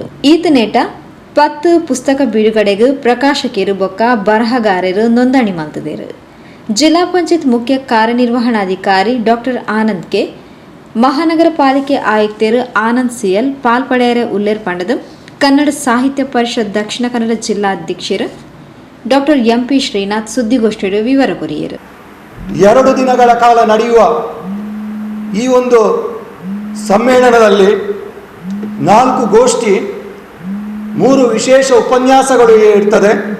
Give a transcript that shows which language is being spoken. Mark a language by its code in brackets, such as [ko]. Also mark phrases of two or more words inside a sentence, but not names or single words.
[tcy] ಈತನೇಟ 10 ಪುಸ್ತಕ ಬಿಡುಗಡೆಗೂ ಪ್ರಕಾಶಕರು ಬೊಕ್ಕ ಬರಹಗಾರರು ನೋಂದಣಿ ಮಲ್ತದೇರು. ಜಿಲ್ಲಾ ಪಂಚಾಯತ್ ಮುಖ್ಯ ಕಾರ್ಯನಿರ್ವಹಣಾಧಿಕಾರಿ ಡಾಕ್ಟರ್ ಆನಂದ್ ಕೆ, ಮಹಾನಗರ ಪಾಲಿಕೆ ಆಯುಕ್ತರು ಆನಂದ್ CL ಪಾಲ್ಪಡೆಯರ ಉಲ್ಲೇರ್ ಪಂಡದು ಕನ್ನಡ ಸಾಹಿತ್ಯ ಪರಿಷತ್ ದಕ್ಷಿಣ ಕನ್ನಡ ಜಿಲ್ಲಾಧ್ಯಕ್ಷರು ಡಾಕ್ಟರ್ MP ಶ್ರೀನಾಥ್ ಸುದ್ದಿಗೋಷ್ಠಿಯ ವಿವರ ಕೊರಿಯರು. [kn] 2 ದಿನಗಳ ಕಾಲ ನಡೆಯುವ ಈ ಒಂದು ಸಮ್ಮೇಳನದಲ್ಲಿ 4 ಗೋಷ್ಠಿ, 3 ವಿಶೇಷ ಉಪನ್ಯಾಸಗಳು ಇರ್ತದೆ.